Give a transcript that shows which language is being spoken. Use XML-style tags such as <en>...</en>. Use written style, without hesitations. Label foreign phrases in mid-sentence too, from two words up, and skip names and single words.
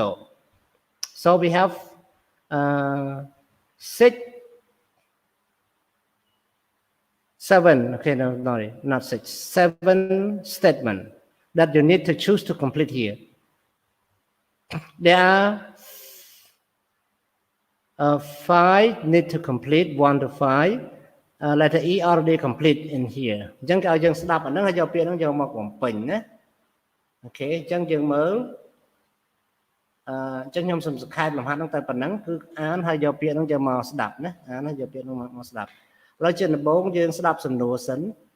<en>So we have 7, okay, no, not 6, 7 statements that you need to choose to complete here. There are 5 need to complete 1 to 5. Letter E already complete in here.</en> <km>អញ្ចឹងគេឲ្យយើងស្ដាប់អាហ្នឹងហើយយកពាក្យហ្នឹងយកមកបំពេញណាអូខេអញ្ចឹងយើងមើលអញ្ចឹងខ្ញុំសូមសង្ខេបលំហាត់ហ្នឹងតែប៉ុណ្ណឹងគឺអានហើយយកពាក្យហ្នឹងយកមកស្ដាប់ណាអានហើយយកពាក្យហ្នឹងមកស្ដាប់ឥឡូវជាដំបូងយើងស្ដាប់សំណួរសិន</km>